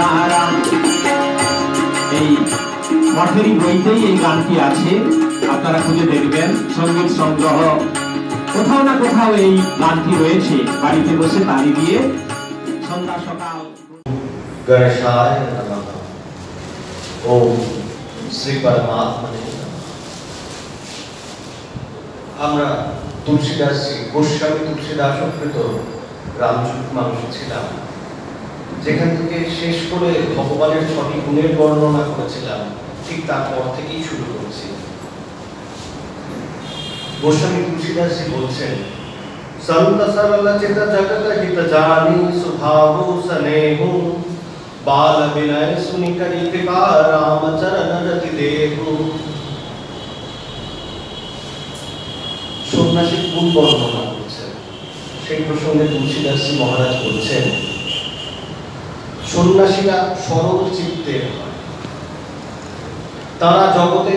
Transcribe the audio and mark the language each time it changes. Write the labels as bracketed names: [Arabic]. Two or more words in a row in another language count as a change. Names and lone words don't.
[Bangla] राम এই মঠেরই বইতেই এই গানটি আছে আপনারা খুঁজে দেখবেন সঙ্গীত সংগ্রহ কোথাও না কোথাও এই গানটি রয়েছে বাড়িতে বসে তালি দিয়ে সন্ধ্যা সকাল [Sanskrit] गणेशाय नमः ओम श्री परमात्मने [Bangla] আমরা তুলসীদাস গোস্বামী তুলসীদাস কৃত রামচরিত মানস ছিলাম যেখান থেকে শেষ করে ভগবানের 6টি গুণের বর্ণনা করেছিলাম ঠিক তারপর থেকেই শুরু করছি গোস্বামী তুলসীদাস বলছেন [Awadhi] संत सरल चित जगत हित जानी स्वभाव स्नेहु बाल विनय सुनि करी कृपा राम चरण रति देहु [Bangla] সন্ন্যাসী গুণ বর্ণনা করছেন সেই প্রসঙ্গে তুলসীদাস মহারাজ বলছেন সন্ন্যাসীরা সরল চিত্তের হয় তারা জগতের